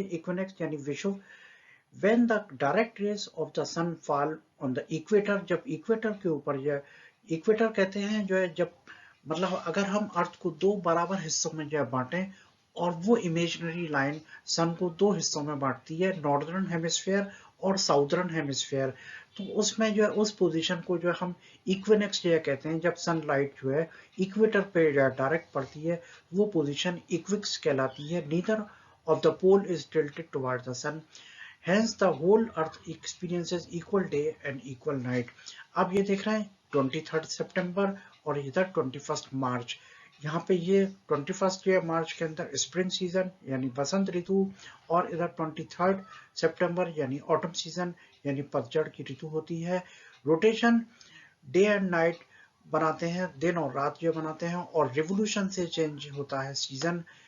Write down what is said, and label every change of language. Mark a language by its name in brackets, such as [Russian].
[Hindi] इक्विनेक्स यानी विषुव, [English] when the direct rays of the sun fall on the equator, [Hindi] जब equator के ऊपर, यह इक्वेटर कहते हैं जो है जब, मतलब अगर हम अर्थ को दो बराबर हिस्सों में जो है बांटें और वो इमेजिनरी लाइन सन को दो हिस्सों में बांटती है, नॉर्दर्न हेमिस्फीयर और साउदर्न हेमिस्फीयर, तो उसमें जो है उस पोजीशन को जो है हम इक्विनेक्स जो है कहते हैं। जब सनलाइट जो है इक्वेटर पे जो है डायरेक्ट पड़ती है वो पोजीशन इक्विक्स कहलाती है। [English] Neither of the pole is tilted toward the sun, hence the whole earth experiences equal day and equal night। [Hindi] अब ये देख रहे हैं 23 सितंबर और इधर 21 मार्च। यहाँ पे ये 21 मार्च के अंदर स्प्रिंग सीजन यानी बसंत ऋतु, और इधर 23 सितंबर यानी ऑटम सीजन यानी पतझड़ की ऋतु होती है। रोटेशन डे एंड नाइट बनाते हैं, दिन और रात जो बनाते हैं, और रिवोल्यूशन से चेंज होता है सीजन।